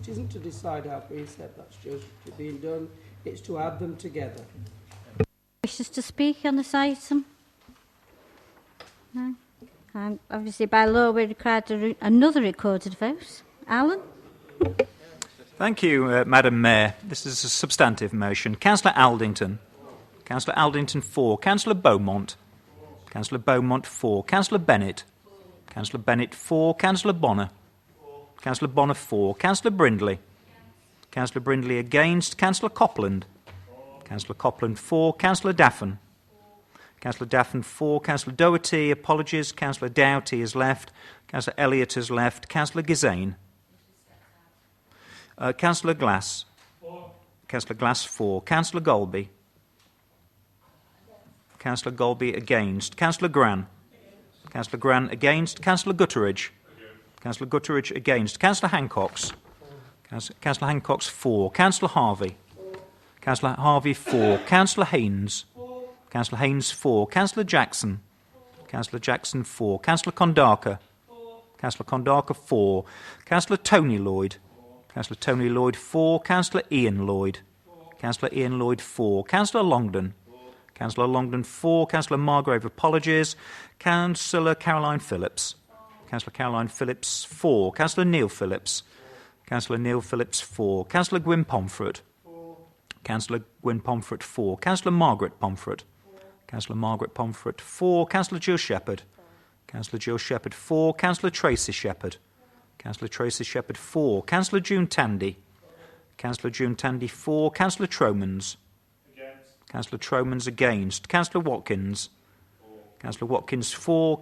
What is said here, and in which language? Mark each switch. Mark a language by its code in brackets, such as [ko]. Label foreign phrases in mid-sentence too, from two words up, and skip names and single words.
[en] It isn't to decide our precept, that's just being done. It's to add them together. Wishes to speak on this item? No? Obviously, by law, we're required to another recorded vote. Alan? Thank you, Madam Mayor. This is a substantive motion. Councillor Aldington. Councillor Aldington 4. Councillor Beaumont. Councillor Beaumont 4. Councillor Bennett. Councillor Bennett 4. Councillor Bonner. Councillor Bonner 4. Councillor Brindley. Councillor Brindley against. Councillor Copland. Councillor Copland 4. Councillor Daffin. Councillor Daffin 4. Councillor Doherty apologies. Councillor Doughty has left. Councillor Elliott has left. Councillor Gazane. Councillor Glass. Councillor Glass 4. Councillor Golby. Councillor Golby against. Councillor Gran. Councillor Gran against. Councillor Gutteridge. Councillor Gutteridge against. Councillor Hancox. Councillor Hancox 4. Councillor Harvey. Councillor Harvey 4. Councillor Haynes. Councillor Haynes 4. Councillor Jackson. Councillor Jackson 4. Councillor Kondaka. Councillor Kondaka 4. Councillor Tony Lloyd. Councillor Tony Lloyd 4. Councillor Ian Lloyd. Councillor Ian Lloyd 4. Councillor Longdon. Councillor Longdon 4. Councillor Margrave apologies. Councillor Caroline Phillips. Councillor Caroline Phillips 4. Councillor Neil Phillips. Councillor Neil Phillips 4. Councillor Gwyn Pomfret. Councillor Gwyn Pomfret 4. Councillor Margaret Pomfret. Councillor Margaret Pomfret 4. Councillor Jill Shepherd. Councillor Jill Shepherd 4. Councillor Tracy Shepherd. Councillor Tracy Shepherd 4. Councillor June Tandy. Councillor June Tandy 4. Councillor Tromans. Councillor Tromans against. Councillor Watkins. Councillor Watkins 4.